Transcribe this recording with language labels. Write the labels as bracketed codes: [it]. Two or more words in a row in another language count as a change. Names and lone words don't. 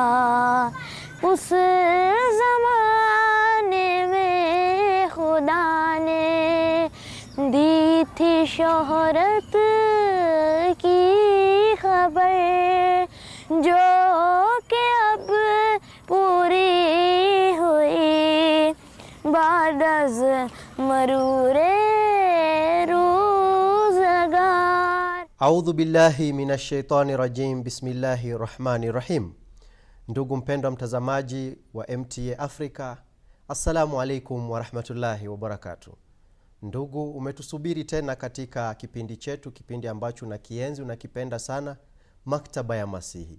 [ur] اس زمانے میں خدا نے دی تھی شہرت کی خبر، جو کہ اب پوری ہوئی بعد از مرور روزگار. [ar] أعوذ بالله من الشيطان الرجيم. بسم الله الرحمن الرحيم. [sw] Ndugu mpendwa mtazamaji wa MTA Africa, [ar] السلام عليكم ورحمة الله وبركاته. [sw] Ndugu, umetusubiri tena katika kipindi chetu, kipindi ambacho unakienzi, unakipenda sana, Maktaba ya Masihi.